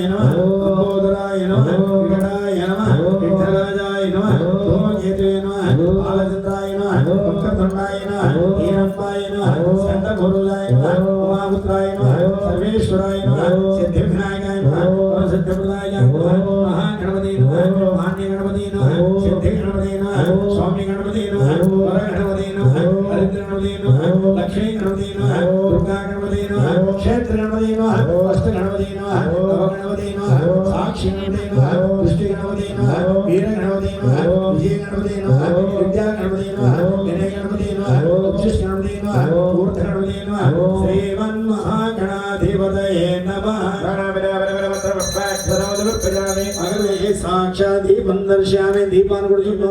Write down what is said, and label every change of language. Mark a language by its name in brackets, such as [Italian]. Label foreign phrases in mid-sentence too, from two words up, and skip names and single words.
[Sanskrit] నమః లంబోదరాయ నమః వికటాయ నమః విఠలరాజాయ నమః ధూమకేతువే నమః బాలచంద్రాయ నమః పంకతుండాయ నమః హీరంబాయ నమః శంతభూరుజాయ నమః ఉమాపుత్రాయ నమః సర్వేశ్వరాయ నమః సిద్ధివినాయకాయ నమః సిద్ధిప్రదాయ నమః మహాగణపతి నమః మాన్య గణపతి నమః సిద్ధి గణపతి నమః స్వామి గణపతి నమః వర గణపతి నమః హరిద్ర గణపతి నమః లక్ష్మీ గణపతి నమః దుర్గా గణపతి నమః गणपति नमः अष्ट गणपति नमः नव गणपति नमः साक्षी गणपति नमः दृष्टि गणपति नमः वीर गणपति नमः विजय गणपति नमः विद्या गणपति नमः विनय गणपति नमः उच्चिष्ट गणपति नमः ऊर्ध्व गणपति नमः श्रीमन् महागणाधिपतये नमः अगर साक्षात् दीपं दर्शयामि दीपान् कुर्जुनो